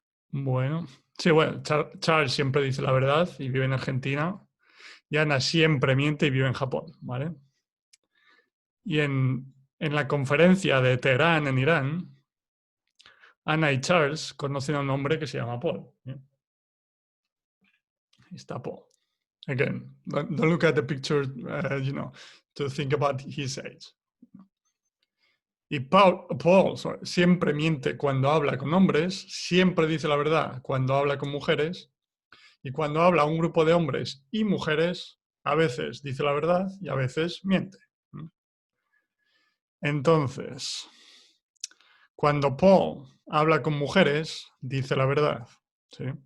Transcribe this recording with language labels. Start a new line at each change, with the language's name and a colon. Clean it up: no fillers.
Spanish: Bueno, sí, bueno, Charles siempre dice la verdad y vive en Argentina. Y Ana siempre miente y vive en Japón, ¿vale? Y en la conferencia de Teherán, en Irán, Ana y Charles conocen a un hombre que se llama Paul. ¿Sí? Está Paul.
English: Again, don't look at the picture, to think about his age.
Spanish: Y Paul siempre miente cuando habla con hombres, siempre dice la verdad cuando habla con mujeres, y cuando habla a un grupo de hombres y mujeres, a veces dice la verdad y a veces miente. Entonces, cuando Paul habla con mujeres, dice la verdad. ¿Sí?